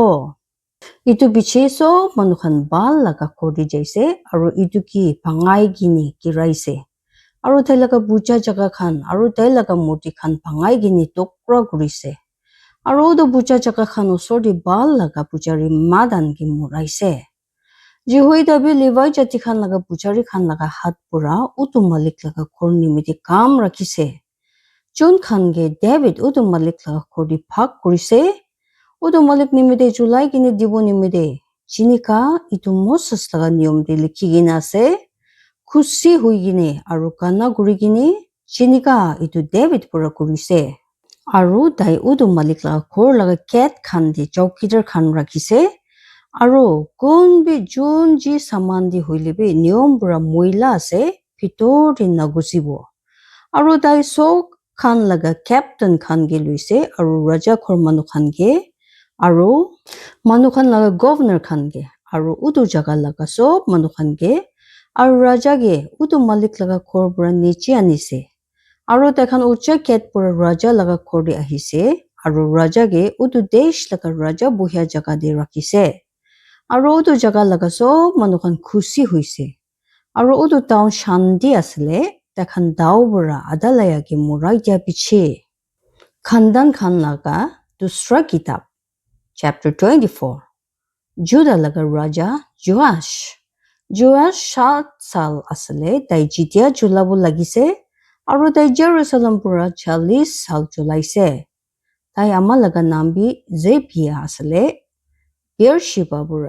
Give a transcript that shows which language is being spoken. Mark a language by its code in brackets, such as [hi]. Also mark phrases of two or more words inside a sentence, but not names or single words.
[nag] Itu biche so manu khan bal laga khori jaise aro itu ki pangai gini kiraise. Aro tai laga bucha jaga khan aro tai laga murti khan pangai gini tokra kurise. Aro udu bucha jaga khan osor di bal laga puchari madan ki muraise. Jihoi dabi Levi jati khan laga puchari khan laga hat pura udu malik laga khor nimiti kam rakise. John khan ge David udu malik laga khori phak kurise udu malik nimide julai gini dibo nimide jinika itu Moses laga niyom de likhi gina ase khusi hui gini aru kana guri gini jinika itu David pura kurise Aru tai udu malik laga khor laga cat khan di chowkidar khan rakhise. Aru kunbi jun ji saman di hoilebi niyom pura moila ase pitor di nagusibo. Aru tai sok khan laga captain khan ge luise aru raja khor manu khan ge aru manu khan laga governor khan ge aru udu jaga laga sob manu khan ge aru raja ge udu malik laga khor pura niche anise. Aru takhan ucha ket pura raja laga khor di ahise aru raja ge udu desh laga raja buhya jaga de rakhise. Aru udu jaga laga sob manu khan khushi hoise. Aru udu town shanti asile takhan dao pura adalaya ge murai dia piche. Khandan khan laga dusra kitab chapter 24 Judah laga raja Joash. Joash 7 sal asile tai jitya julabu lagise aru tai Jerusalem pura 40 sal julaise. Tai ama laga nambi Zebia asile Beersheba pura.